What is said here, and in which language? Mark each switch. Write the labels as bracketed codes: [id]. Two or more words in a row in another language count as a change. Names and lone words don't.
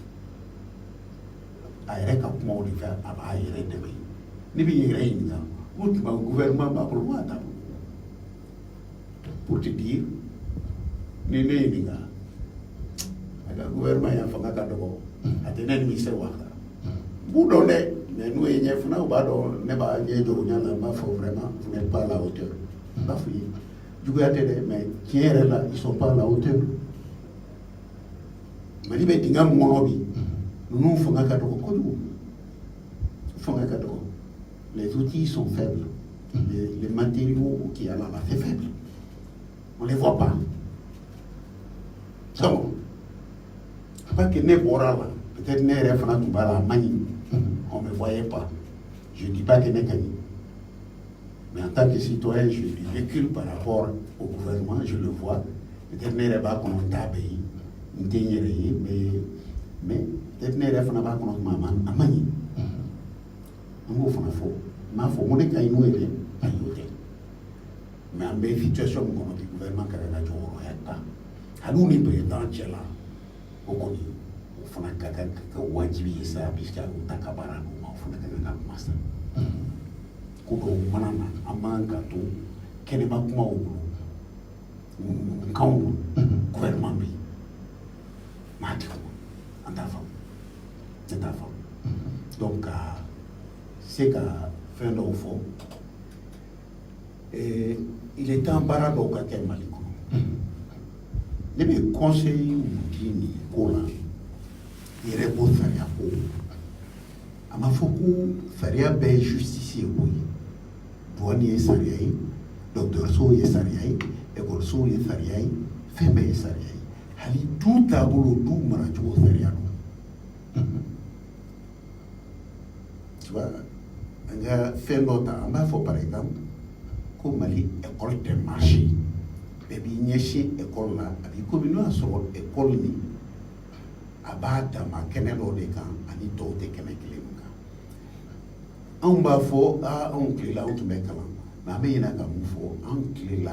[bm] a yɛrɛ ka kumaw de fɛ a b'a yɛrɛ dɛmɛ ne bɛ yɛrɛ ɲininka o tuma gouvernement b'a bolo waa t'a bolo [fr] pour te dire [bm] ni ne ɲininka a ka gouvernement y'a fanga ka dɔgɔ a tɛ ne nimisa wa b'u dɔn dɛ mais n'u ye ɲɛ fana u b'a dɔn ne b'a ɲɛ jɔ u ɲɛ la n b'a fɔ [fr] vraiment vous n'êtes pas à la hauteur [bm] n b'a fɔ i ye juguya tɛ dɛ mais tiɲɛ yɛrɛ la [fr] ils sont pas à la hauteur [bm] Mali bɛ dingɛ min kɔnɔ bi ninnu fanga ka dɔgɔ kojugu fanga ka dɔgɔ [fr] les outils sont faibles les matériaux qui sont là c'est faible on les voit pas donc pas que [bm] ne bɔra la peut-être ne yɛrɛ fana tun b'a la a man ɲi [fr] on ne me voyait pas je dis pas que [bm] ne ka ɲi [fr] mais en tant que citoyen je recule par rapport au gouvernement je le vois [bm] peut-être ne yɛrɛ b'a kɔnɔ n t'a bɛɛ ye n tɛ n yɛrɛ ye mais peut-être ne yɛrɛ fana b'a kɔnɔ tuma a man ɲi an b'o fana fɔ n b'a fɔ ko ne ka ɲi n'o ye dɛ ayi o tɛ mais an bɛ situation min kɔnɔ bi gouvernement ka kan ka jɔ o yɔrɔ ta hali ni président cɛ la o kɔni o fana ka kan ka wajibi ye sa puisque o ta ka baara d'u ma o fana ka kan ka masa ko dɔw mana na an man ka to kɛnɛma kumaw bolo kanw bolo gouvernement bɛ yen maa tɛ kɔnɔ an t'a faamu ne t'a faamu donc ka se ka fɛn dɔw fɔ [fr] il est temps [bm] baara dɔw ka kɛ Mali kɔnɔ ne bɛ conseil mun di nin ko la yɛrɛ ko sariya ko a ma fɔ ko sariya bɛɛ ye justicier ko ye douane ye sariya ye dɔgɔtɔrɔsow ye sariya ye ekɔlisow ye sariya ye fɛn bɛɛ ye sariya ye hali du taabolo du maracogo sariya don [fr] tu vois [bm] an ka fɛn dɔ ta an b'a fɔ [fr] par exemple [bm] ko Mali école tɛ marché bɛɛ b'i ɲɛsin école la a b'i komi n'o y'a sɔrɔ école nin a b'a dama kɛnɛ dɔ de kan ani tɔw tɛ kɛnɛ kelen kan anw b'a fɔ anw tilela anw tun bɛ kalan mais an bɛ ɲinɛ ka mun fɔ anw tilela